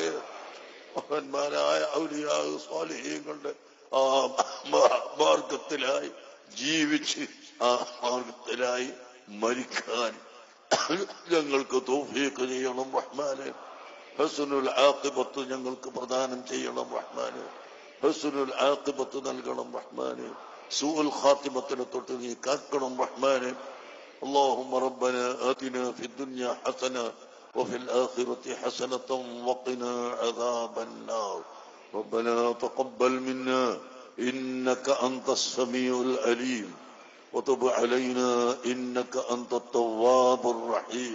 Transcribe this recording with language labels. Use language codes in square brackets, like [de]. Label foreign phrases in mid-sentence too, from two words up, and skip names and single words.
[ml] മഹാന്മാരായ [ar] أولياء الصالحين [ml] ആ മാർഗത്തിലായി ജീവിച്ച് ആ മാർഗത്തിലായി മരിക്കാൻ ഞങ്ങൾക്ക് തൗഫീഖ് ചെയ്യണം റഹ്മാനെ. [ar] حسن العاقبة [ml] ഞങ്ങൾക്ക് പ്രദാനം ചെയ്യണം റഹ്മാനെ. [ar] حسن العاقبة [ml] നൽകണം റഹ്മാനെ. [ar] سوء الخاتمة [ml] തൊട്ട് നീ കാക്കണം റഹ്മാനെ. [ar] اللهم ربنا آتنا في الدنيا حسنة وفي الآخرة حسنة وقنا عذاب النار. ربنا تقبل منا إنك أنت السميع العليم وتب علينا إنك أنت التواب الرحيم.